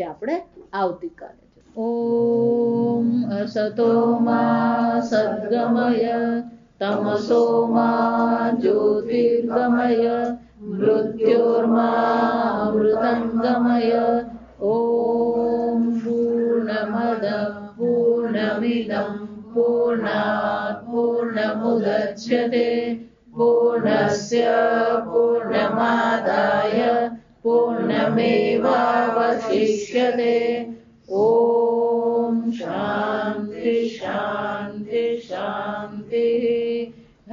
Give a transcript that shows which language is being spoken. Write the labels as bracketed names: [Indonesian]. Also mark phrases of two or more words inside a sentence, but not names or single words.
[Gujarati] આપણે આવતીકાલે [Sanskrit] ओम असतो मा सद्गमय तमसो मा ज्योतिर्गमय मृत्योर्मा अमृतंगमय. ओम पूर्णमद पूर्णमिदं पूर्णात पूर्णमुदच्यते पूर्णस्य पूर्णमादाय पूर्णमेवावशिष्यते। ॐ शान्ति शान्ति शान्तिः।